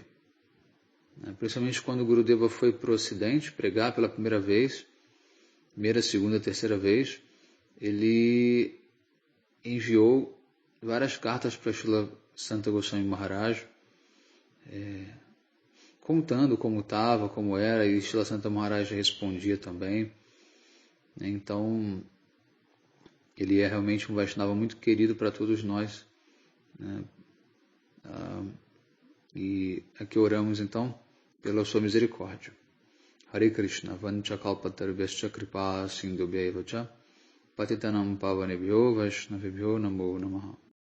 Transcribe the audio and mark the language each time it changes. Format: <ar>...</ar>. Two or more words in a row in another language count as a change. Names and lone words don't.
<pt>Principalmente quando o Gurudeva foi para o Ocidente pregar pela primeira vez, primeira, segunda, terceira vez, ele enviou várias cartas para Srila Santa Goswami Maharaj, contando como estava, como era, e Srila Santa Maharaj respondia também. Então, Ele é realmente um Vaishnava muito querido para todos nós, né? E aqui oramos então pela sua misericórdia.</pt> <sa>हरे कृष्ण, वाञ्छाकल्पतरुभ्यश्च कृपा सिन्धुभ्य एव च पतितानां पावनेभ्यो वैष्णवेभ्यो नमो नमः.</sa>